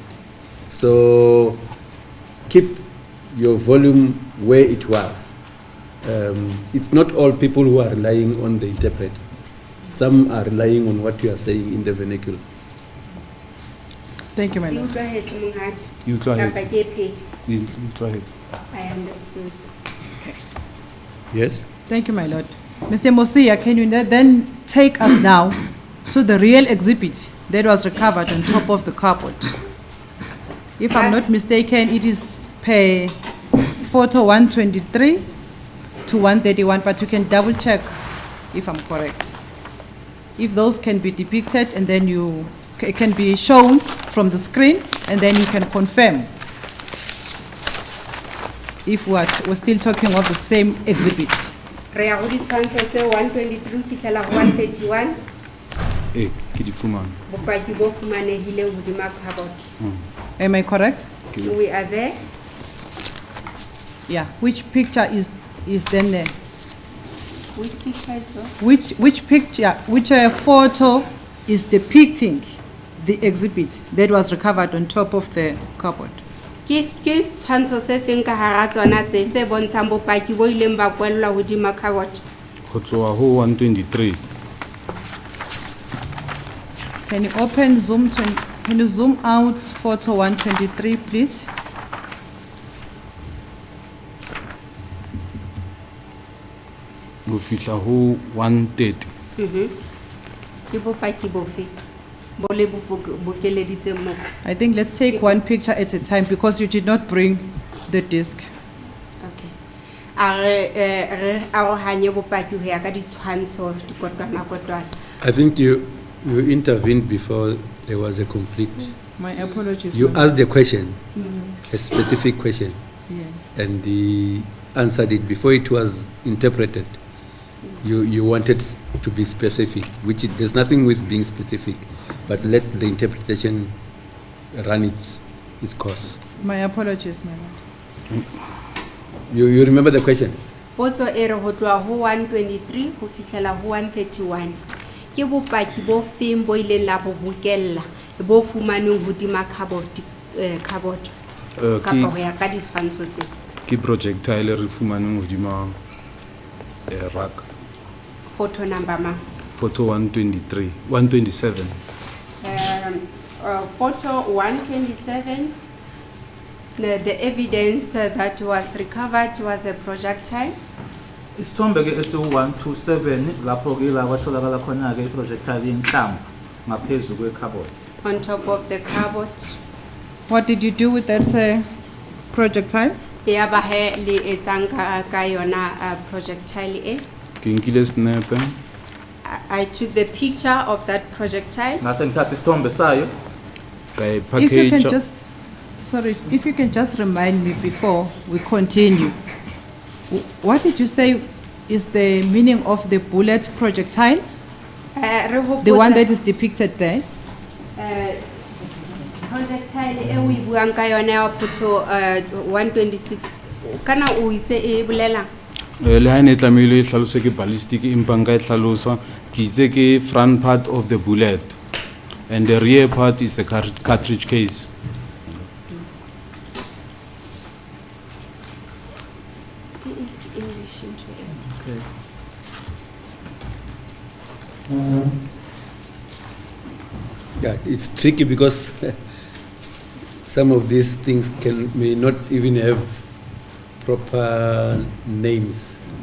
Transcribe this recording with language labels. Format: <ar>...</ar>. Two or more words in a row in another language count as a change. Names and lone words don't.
<en>So keep your volume where it was. It's not all people who are relying on the interpreter. Some are relying on what you are saying in the vernacular. Thank you, my You lord. go ahead, Munghat. You go ahead.</en> <st>Kapa ke phethe.</st> <en>You go ahead. I understood. Yes? Thank you, my lord. Mr. Mosia, can you then take us now to the real exhibit that was recovered on top of the cupboard? If I'm not mistaken, it is per photo 123 to 131, but you can double check if I'm correct. If those can be depicted and then it can be shown from the screen and then you can confirm if we're still talking of the same exhibit.</en> <st>Re ya go ditshwantsho tse 123 fihlela go 131. Ke di fumane. Bopaki bo fumanehileng hodima cupboard.</st> <en>Am I correct? We are there. Yeah. Which picture is then there? Which picture is what? Which picture, which photo is depicting the exhibit that was recovered on top of the cupboard?</en> <st>Ke tshwantsho se feng ka hara tsona tse se bontshang bopaki bo ileng ba kwellwa hodima cupboard? Go tloha ho 123.</st> <en>Can you can you zoom out photo 123, please?</en> <st>Go fihla ho 130. Ke bopaki bofe bo le bokeleditseng mo?</st> <en>I think let's take one picture at a time because you did not bring the disc. Okay.</en> <st>Re arohanye bopaki ho ya ka ditshwantsho dikotwana.</st> <en>I think you intervened before there was a complete. My apologies. You ma'am. asked a question, a specific question, Yes. and he answered it before it was interpreted. You wanted to be specific, which there's nothing with being specific, but let the interpretation run its course. My apologies, my lord. You remember the question?</en> <st>Potso e re ho tloha ho 123 ho fihlela ho 131. Ke bopaki bo feng bo ileng la bo bokella bo fumaneng hodima cupboard kapa ho ya ka ditshwantsho tse? Ke projectile re fumaneng hodima rack. Photo number ma? Photo 123, 127.</st> <en>Photo 127, the evidence that was recovered was a projectile.</en> <zu>Isithombe ke esi127 lapho ke la kwatholakala khona ke iprojectile yenhlamvu ngaphezulu kwe-cupboard.</zu> <en>On top of the cupboard. What did you do with that projectile?</en> <st>Ya ba he le etsang ka yona projectile e? Ke nkile snipe.</st> <en>I took the picture of that projectile.</en> <zu>Ngase ngithatha isithombe sayo.</zu> <st>Ka</st> <en>If you can package. just, sorry, if you can just remind me before we continue. What did you say is the meaning of the bullet projectile? The one that is depicted there?</en> <st>Projectile e we buang ka yona ya photo 126. Kana o itse e bolela? Le ha ne tlamehile e hlalose ke ballistic empa nka e hlalosa ke itse ke</st> <en>front part of the bullet and the rear part is the cartridge case. Okay. Yeah, it's tricky because some of these things may not even have proper names.</en>